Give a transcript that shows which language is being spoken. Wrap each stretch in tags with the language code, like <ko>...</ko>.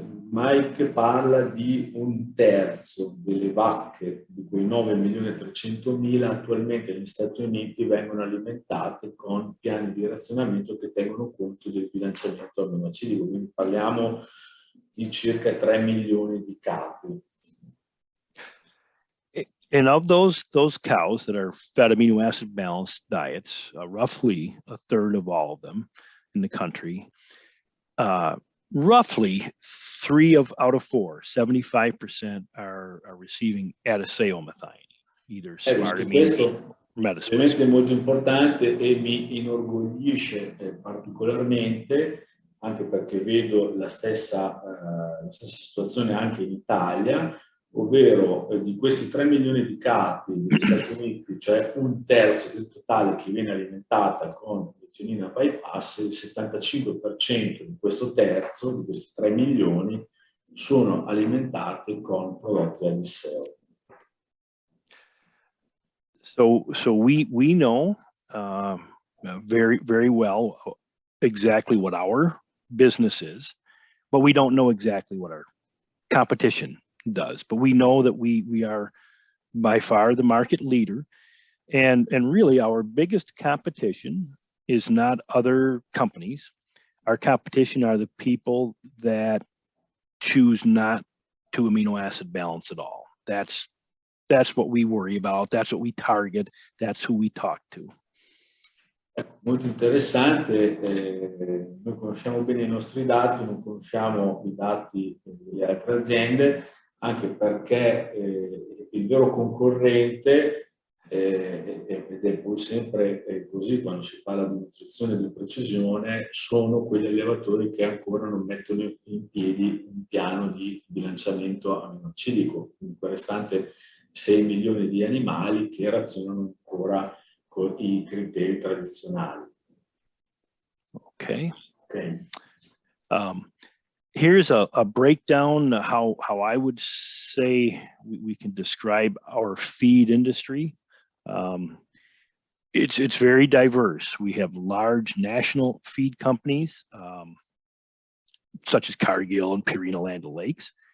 <it>Mike parla di 1/3 delle vacche, di quei 9.300.000 attualmente negli Stati Uniti vengono alimentate con piani di razionamento che tengono conto del bilanciamento aminoacidico, quindi parliamo di circa 3 milioni di capi.</it> <en>And of those cows that are fed amino acid balanced diets, roughly 1/3 of all of them in the country, roughly 3 out of 4, 75% are receiving adeseomethionine, either smart amino or medicine.</en> <it>Ovviamente è molto importante e mi inorgoglisce particolarmente, anche perché vedo la stessa situazione anche in Italia, ovvero di questi 3 milioni di capi degli Stati Uniti, cioè 1/3 del totale che viene alimentata con l'etionina bypass, il 75% di questo terzo, di questi 3 milioni, sono alimentate con prodotti a disseo.</it> <en>So we know very, very well exactly what our business is, but we don't know exactly what our competition does. But we know that we are by far the market leader, and really our biggest competition is not other companies. Our competition are the people that choose not to amino acid balance at all. That's what we worry about. That's what we target. That's who we talk to.</en> <it>Molto interessante, noi conosciamo bene i nostri dati, non conosciamo i dati delle altre aziende, anche perché il vero concorrente, ed è poi sempre così quando si parla di nutrizione di precisione, sono quegli allevatori che ancora non mettono in piedi un piano di bilanciamento aminoacidico, quindi quel restante 6 milioni di animali che razionano ancora con i criteri tradizionali. Okay. Okay.</it> <en>Here's a breakdown how I would say we can describe our feed industry. It's very diverse. We have large national feed companies, such as Cargill and Purina Land O'Lakes.</en>